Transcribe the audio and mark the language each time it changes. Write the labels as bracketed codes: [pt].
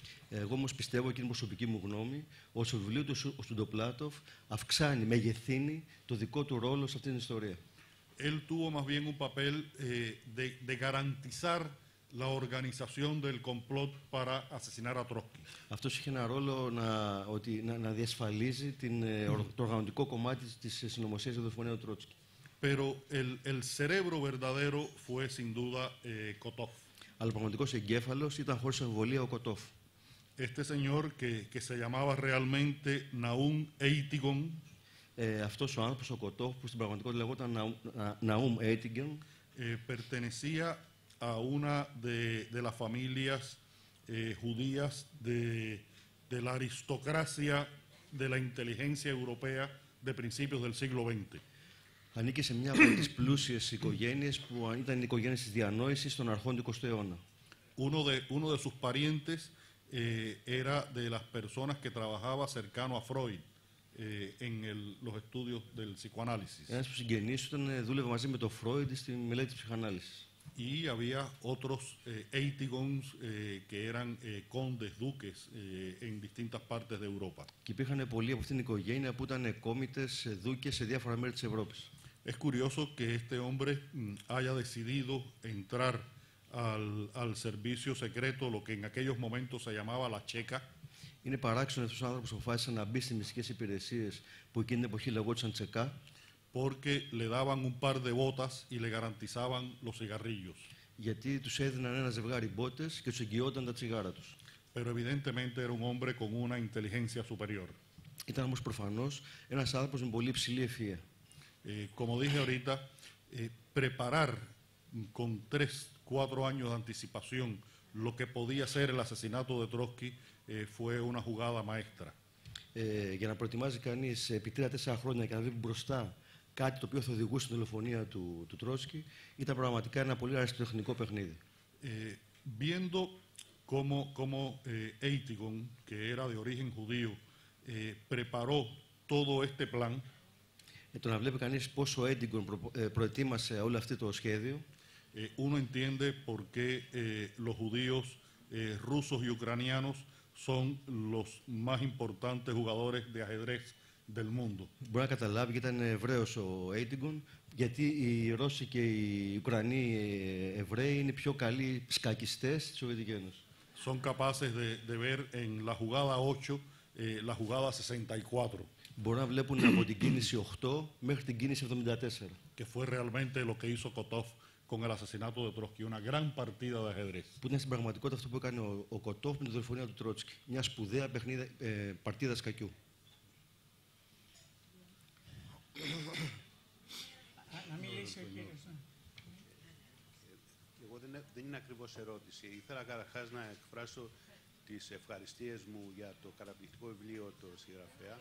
[el] Εγώ όμως πιστεύω, και είναι προσωπική μου γνώμη, ότι στο βιβλίο του ο Σουντοπλάτοφ αυξάνει, μεγεθύνει το δικό του ρόλο σε αυτή την ιστορία. [es] Él tuvo más bien un papel de garantizar la organización del complot para asesinar a Trotsky. [el] Αυτός είχε ένα ρόλο να διασφαλίζει το οργανωτικό κομμάτι της συνωμοσίας για το δολοφονία του Τρότσκι. [es] Pero el cerebro verdadero fue sin duda Kotov. [el] Αλλά ο πραγματικός εγκέφαλος ήταν χωρίς αμφιβολία ο Κοτόφ. [es] Este señor que se llamaba realmente Naum Eitigon. [el] Αυτός ο άνθρωπος, ο Κοτόφ, που στην πραγματικότητα λεγόταν Naum Eitigon, [es] pertenecía a una de las familias judías de la aristocracia de la inteligencia europea de principios del siglo XX. [el] Ανήκε σε μια από τις πλούσιες οικογένειες που ήταν οι οικογένειες της διανόησης των αρχών του 20ου αιώνα. [es] Uno de sus parientes era de las personas que trabajaba cercano a Freud en los estudios del psicoanálisis. [el] Ένας από τους συγγενείς του δούλευε μαζί με τον Φρόιντ στη μελέτη της ψυχανάλυσης. [es] Y había otros Eitigons que eran condes, duques en distintas partes de Europa. [el] Και υπήρχαν πολλοί από αυτήν την οικογένεια που ήταν κόμιτες, δούκες σε διάφορα μέρη της Ευρώπης. [es] Es curioso que este hombre haya decidido entrar al servicio secreto, lo que en aquellos momentos se llamaba la Checa. [el] Είναι παράξενο αυτός ο άνθρωπος αποφάσισε να μπει στις μυστικές υπηρεσίες που εκείνη την εποχή λεγόντουσαν Τσεκά. [es] Porque le daban un par de botas y le garantizaban los cigarrillos. [el] Γιατί τους έδιναν ένα ζευγάρι μπότες και τους εγγυόταν τα τσιγάρα τους. [es] Pero evidentemente era un hombre con una inteligencia superior. [el] Ήταν όμως προφανώς ένας άνθρωπος με πολύ υψηλή ευφυΐα. [es] Como dije ahorita, preparar con 3-4 años de anticipación lo que podía ser el asesinato de Trotsky fue una jugada maestra. [el] Για να προετοιμάζει κανείς επί 3-4 χρόνια και να δει μπροστά κάτι το οποίο θα οδηγούσε στην δολοφονία του Τρότσκι, ήταν πραγματικά ένα πολύ αριστοτεχνικό παιχνίδι. [es] Viendo cómo Eitigon, que era de origen judío, preparó todo este plan. [el] Το να βλέπει κανείς πόσο ο Έντιγκον προετοίμασε όλο αυτό το σχέδιο, [es] uno entiende por qué los judíos rusos y ucranianos son los más importantes jugadores de ajedrez del mundo. [el] Μπορεί να καταλάβει γιατί ήταν Εβραίος ο Έντιγκον, γιατί οι Ρώσοι και οι Ουκρανοί Εβραίοι είναι οι πιο καλοί σκακιστές της Σοβιετικής Ένωσης. [es] Son capaces de ver en la jugada 8 la jugada 64. [el] Μπορούν να βλέπουν από την κίνηση 8 μέχρι την κίνηση 74. [es] Que fue realmente lo que hizo Kotov con el asesinato de Trotsky, una gran partida de ajedrez. [el] Που ήταν στην πραγματικότητα αυτό που έκανε ο Κοτόφ με τη δολοφονία του Τρότσκι. Μια σπουδαία παρτίδα σκακιού. Να μιλήσει ο κύριος. Εγώ δεν είναι ακριβώς ερώτηση. Ήθελα καταρχάς να εκφράσω τις ευχαριστίες μου για το καταπληκτικό βιβλίο του συγγραφέα.